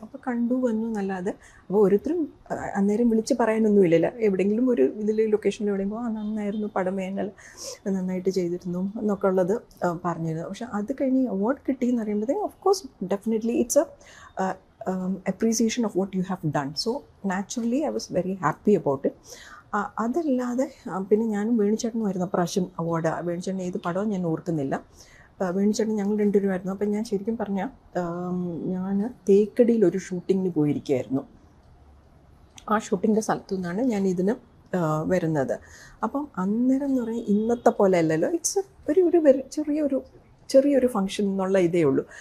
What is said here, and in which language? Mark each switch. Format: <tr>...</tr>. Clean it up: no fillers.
<ml>അപ്പോൾ കണ്ടു വന്നു എന്നല്ലാതെ, അപ്പോൾ ഓരോരുത്തരും അന്നേരം വിളിച്ച് പറയാനൊന്നുമില്ലല്ലോ. എവിടെയെങ്കിലും ഒരു ഇതിൽ ലൊക്കേഷനിൽ എവിടെയെങ്കിലും നന്നായിരുന്നു പടം, വേനൽ നന്നായിട്ട് ചെയ്തിരുന്നു എന്നൊക്കെ ഉള്ളത് പറഞ്ഞിരുന്നു. പക്ഷെ അത് കഴിഞ്ഞ് അവാർഡ് കിട്ടിയെന്ന് പറയുമ്പോഴത്തേക്കും</ml> <en>Of course definitely it's a appreciation of what you have done. So naturally I was very happy about it.</en> <ml>അതല്ലാതെ പിന്നെ ഞാനും വേണിച്ചേട്ടനുമായിരുന്നു പ്രാവശ്യം അവാർഡ്. വേണിച്ചേട്ടൻ ഏത് പടവും ഞാൻ ഓർക്കുന്നില്ല. വേണിച്ചേട്ടൻ ഞങ്ങൾ രണ്ടുപേരുമായിരുന്നു. അപ്പം ഞാൻ ശരിക്കും പറഞ്ഞാൽ ഞാൻ തേക്കടിയിൽ ഒരു ഷൂട്ടിങ്ങിന് പോയിരിക്കുകയായിരുന്നു. ആ ഷൂട്ടിങ്ങിൻ്റെ സ്ഥലത്തു നിന്നാണ് ഞാൻ ഇതിന് വരുന്നത്. അപ്പം അന്നേരം എന്ന് പറഞ്ഞാൽ ഇന്നത്തെ പോലെ അല്ലല്ലോ, ഇറ്റ്സ് ഒരു ചെറിയൊരു ഫങ്ഷൻ എന്നുള്ള ഇതേ ഉള്ളൂ.</ml>